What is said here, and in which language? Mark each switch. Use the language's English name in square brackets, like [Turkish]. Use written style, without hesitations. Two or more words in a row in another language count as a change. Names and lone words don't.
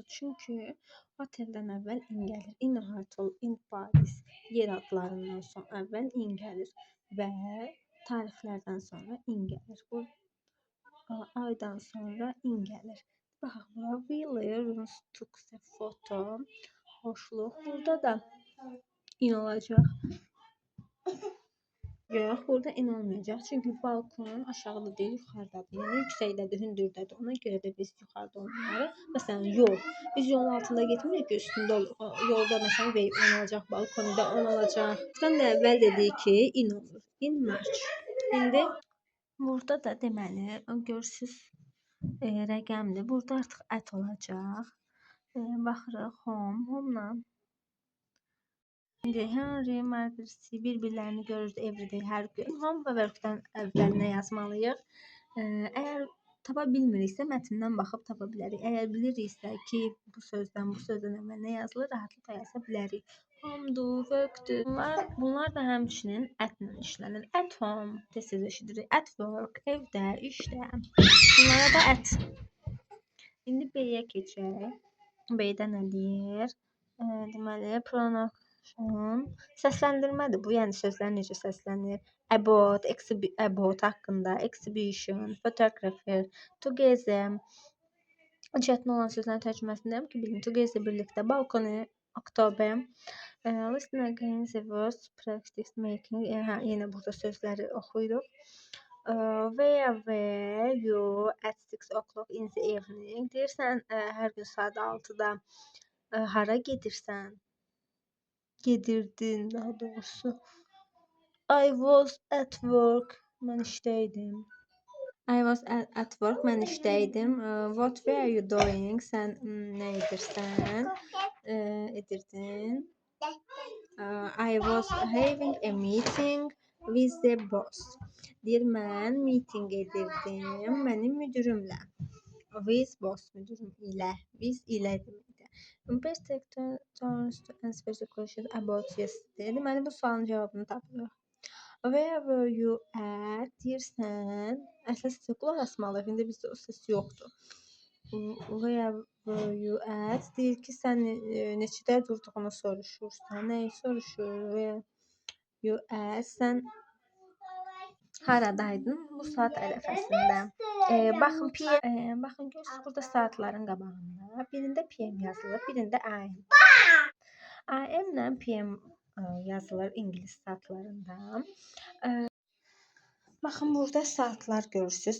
[Azerbaijani] Çünki oteldən əvvəl in gəlir. [English] In hotel, in Paris [Azerbaijani] yer adlarından sonra əvvəl in gəlir və tarixlərdən sonra in gəlir. Bu aydan sonra in gəlir. Baxaq bura. [English] Wheeler took the photo. [Azerbaijani] Xoşluq. Burada da in olacaq. Yox, burada in olmayacaq. Çünki balkon aşağıda deyil, yuxarıdadır. Yəni yüksəkdədir, hündürdədir. Ona görə də biz yuxarıda onları. Məsələn, yol. Biz yolun altında getmirik ki, üstündə yolda məsələn in olacaq, balkonda on olacaq. Buradan da əvvəl dedik ki, in olur. [English] In march. [Azerbaijani] İndi burada da deməli, görürsüz rəqəmdir. Burada artıq at olacaq. Baxırıq home, home-la. İndi Henry, Margaret bir-birlərini görür everyday, hər gün. Home və verb-dən əvvəl nə yazmalıyıq? Əgər tapa bilmiriksə, mətndən baxıb tapa bilərik. Əgər biliriksə ki, bu sözdən əvvəl nə yazılır, rahatlıqla yaza bilərik. Home-dur, work-dur. Bunlar da həmçinin at-la işlənir. [English] At home, [Azerbaijani] tez-tez eşidirik. [English] At work, [Azerbaijani] evdə, işdə. Bunlara da at. İndi B-yə keçək. B-də nə deyir? Deməli, pronoun. Səsləndirmədir bu, yəni sözlər necə səslənir? [English] About, about haqqında, exhibition, photographer, together. [Azerbaijani] Çətin olan sözlərin tərcüməsindəyəm ki, bilin. Together birlikdə, balkonu, October. [English] Listen again the words, practice making. [Azerbaijani] Yenə burada sözləri oxuyuruq. [English] Where were you at 6 o'clock in the evening? [Azerbaijani] Deyirsən, hər gün saat 6-da hara gedirsən? Gedirdin daha doğrusu. [English] I was at work. [Azerbaijani] Mən işdəydim. [English] I was at work. [Azerbaijani] Mən işdəydim. [English] What were you doing? [Azerbaijani] Sən nə edirsən? Edirdin. [English] I was having a meeting with the boss. [Azerbaijani] Deyir, mən meeting edirdim mənim müdürümlə. [English] With boss, [Azerbaijani] müdürüm ilə. With ilə deməkdir. [English] Best turns to answer the question about yesterday. [Azerbaijani] Deməli, bu sualın cavabını tapırıq. [English] Where were you at? [Azerbaijani] Deyirsən, əsas qulaq asmalıyıq. İndi bizdə o səs yoxdur. [English] Where were you at? [Azerbaijani] Deyir ki, sən neçədə durduğunu soruşursan. Nəyi soruşur? [English] Where you at? [Azerbaijani] Sən Haradaydın bu saat ərəfəsində? Baxın görürsüz burada saatların qabağında. Birində PM yazılır, birində AM. AM ilə PM yazılır ingilis saatlarında. Baxın burada saatlar görürsüz.